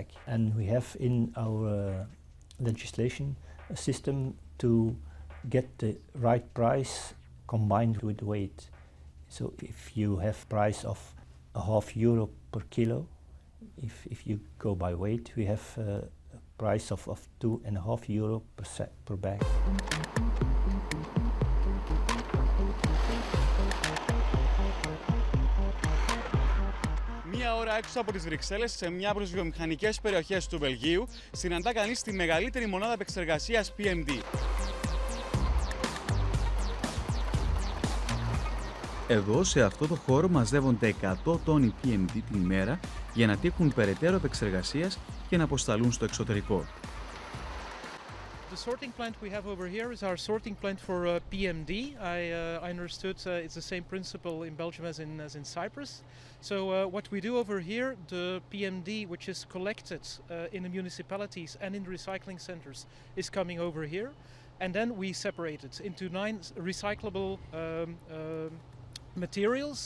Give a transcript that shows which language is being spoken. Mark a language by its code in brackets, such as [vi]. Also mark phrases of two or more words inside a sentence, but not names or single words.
[en] And we have in our legislation a system to get the right price combined with weight. So if you have price of €0.5 per kilo, if you go by weight, we have a price of €2.5 per bag. [el] Μία ώρα έξω από τις Βρυξέλλες, σε μια από τις βιομηχανικές περιοχές του Βελγίου, συναντά κανείς τη μεγαλύτερη μονάδα επεξεργασίας PMD. Εδώ, σε αυτό το χώρο, μαζεύονται 100 τόνοι PMD την ημέρα για να τύχουν περαιτέρω επεξεργασίας και να αποσταλούν στο εξωτερικό. [en] The sorting plant we have over here is our sorting plant for PMD. I understood it's the same principle in Belgium as in Cyprus. So what we do over here, the PMD which is collected in the municipalities and in the recycling centers is coming over here, and then we separate it into 9 recyclable materials.